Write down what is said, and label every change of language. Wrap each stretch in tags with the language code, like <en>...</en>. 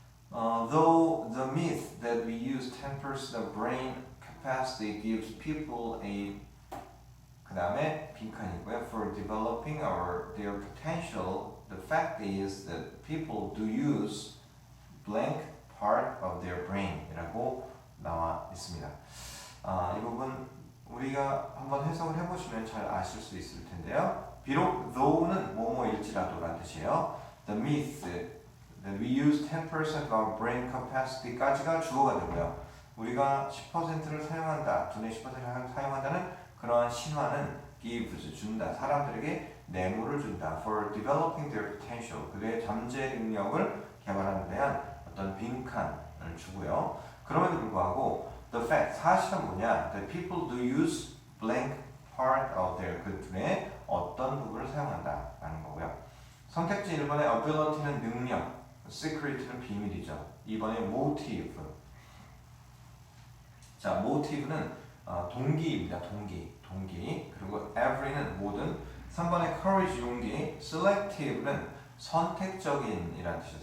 <en>Though the myth that we use 10% of brain capacity gives people a</en> <ko>그 다음에 빈칸이고요.</ko> <en>For developing their potential, the fact is that people do use blank part of their brain</en> <ko>이라고 나와 있습니다. 이 부분 우리가 한번 해석을 해보시면 잘 아실 수 있을 텐데요. 비록 though는 뭐뭐일지라도 라는 뜻이에요.</ko> <en>The myth that we use 10% of our brain capacity</en> <ko>까지가 주어가 되고요. 우리가 10%를 사용한다, 두뇌 10%를 사용한다는 그러한 신화는 gives, 준다. 사람들에게 뇌물을 준다.</ko> <en>For developing their potential.</en> <ko>그들의 잠재 능력을 개발하는 데한 어떤 빈칸을 주고요. 그럼에도 불구하고 the fact, 사실은 뭐냐?</ko> <en>That people do use blank part of their</en> <ko>그들의 어떤 부분을 사용한다. 라는 거고요. 선택지 1번의</ko> <en>ability</en> <ko>는 능력, secret는 비밀이죠. 2번의 motive. 자, motive는 동기입니다. 동기. 그리고 every는 모든. 3번의 courage 용기. selective는 선택적인이라는 뜻이에요.</ko>